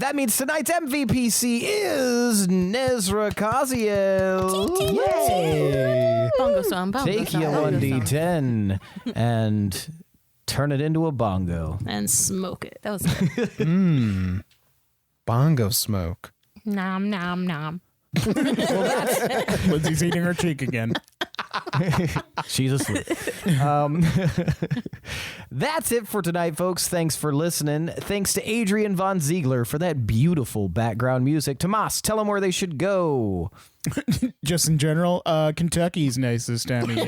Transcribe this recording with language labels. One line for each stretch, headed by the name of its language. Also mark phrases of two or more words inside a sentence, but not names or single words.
English: That means tonight's MVPC is Nezrah Kaziel. Yay. Bongo song. Take your 1d10 and turn it into a bongo. And smoke it. That was Bongo smoke. nom nom nom. Lindsay's eating her cheek again. She's asleep. That's it for tonight, folks. Thanks for listening. Thanks to Adrian Von Ziegler for that beautiful background music. Tomas, tell them where they should go. Just in general, Kentucky's nice this time of year.